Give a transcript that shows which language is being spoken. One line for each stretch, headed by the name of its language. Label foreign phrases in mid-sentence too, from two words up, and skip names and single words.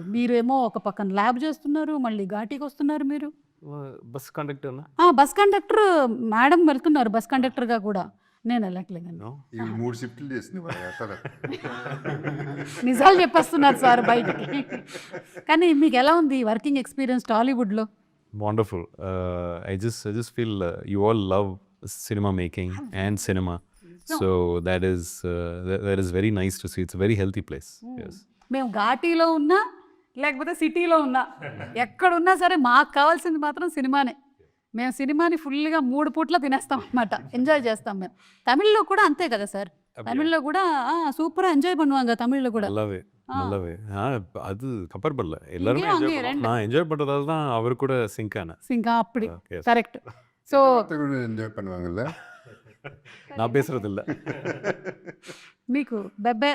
Telugu: మీరేమో ఒక పక్కన ల్యాబ్ చేస్తున్నారు, మళ్ళీ ఘాటీకి వస్తున్నారు మీరు.
English: Bus conductor na?
Telugu: బస్ కండక్టర్ మేడం వెళ్తున్నారు, బస్ కండక్టర్గా కూడా. నేను వెళ్ళట్లేదండి.
English: No.
Telugu: ఇవి 3 షిఫ్ట్లు చేసింది నిజాలు చెప్పేస్తున్నారు సార్ బయటికి. కానీ మీకు ఎలా ఉంది వర్కింగ్ ఎక్స్పీరియన్స్ టాలీవుడ్లో?
English: Wonderful. I just feel you all love cinema making and cinema. So that is very nice to see. It's a very healthy place. Yes.
Telugu: మేము ఘాటీలో ఉన్నా లేకపోతే సిటీలో ఉన్నా ఎక్కడున్నా సరే మాకు కావాల్సింది మాత్రం సినిమానే. మేము సినిమాని ఫుల్గా 3 పూట్ల తినేస్తాం అనమాట, ఎంజాయ్ చేస్తాం మేము. తమిళ్లో కూడా అంతే కదా సార్, తమిళ్లో కూడా
Tamil: சூப்பரா என்ஜாய் பண்ணுவாங்க தமிழ்ல கூட. நல்லாவே அது கம்பேர் எல்லாருமே நான் என்ஜாய் பண்றதால தான் அவர் கூட சிங்க் ஆனேன்.
Telugu: సింకా అప్పుడు కరెక్ట్. సో
Tamil: ఎంజాయ్ பண்ணுவாங்கல்ல, நான் பேசுறது இல்ல.
Telugu: మీకు బెబ్బే